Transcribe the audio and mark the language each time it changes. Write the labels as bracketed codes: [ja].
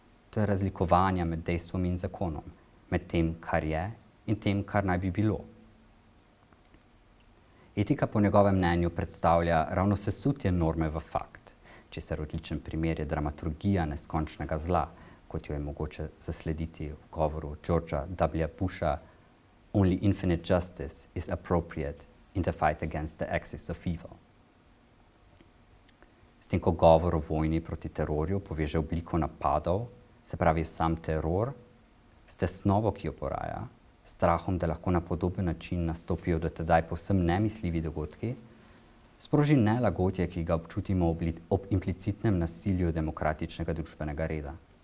[sl] To je razlikovanje med dejstvom in zakonom, med tem, kar je, in tem, kar naj bi bilo. Etika po njegovem mnenju predstavlja ravno sesutje norme v fakt, česar odličen primer je dramaturgija neskončnega zla, kot jo je mogoče zaslediti v govoru Georgea W. [en] Busha Only infinite justice is appropriate in the fight against the axis of evil. [sl] S tem, ko govor o vojni proti terorju poveže obliko napadov, se pravi sam teror, s tesnobo, ki jo poraja, strahom, da lahko na podoben način nastopijo do tedaj povsem nemisljivi dogodki, sproži nelagodje, ki ga občutimo ob implicitnem nasilju demokratičnega družbenega reda.